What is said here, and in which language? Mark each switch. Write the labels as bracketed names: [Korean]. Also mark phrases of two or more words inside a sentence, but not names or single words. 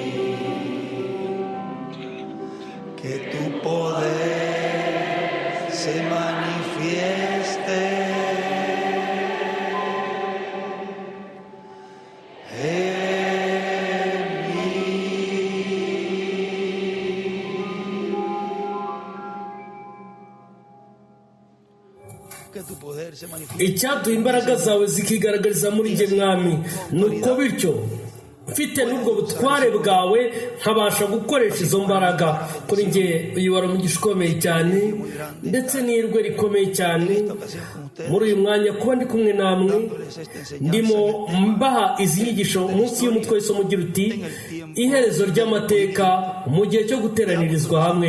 [Spanish] Que tu poder se manifieste en mí. Que tu poder se manifieste. [Kinyarwanda] Icyaduha imbaraga zawe zikigaragariza muri njye mwami, ni uko bityo mfite n'ubwo butware bwawe nkabasha gukoresha izo mbaraga kuri njye. Uyu wari umugisha ukomeye cyane ndetse n'irwe rikomeye cyane muri uyu mwanya kuba ndi kumwe namwe, ndimo mbaha izi nyigisho munsi y'umutwe w'isomo ugira uti iherezo ry'amateka mu gihe cyo guteranirizwa hamwe.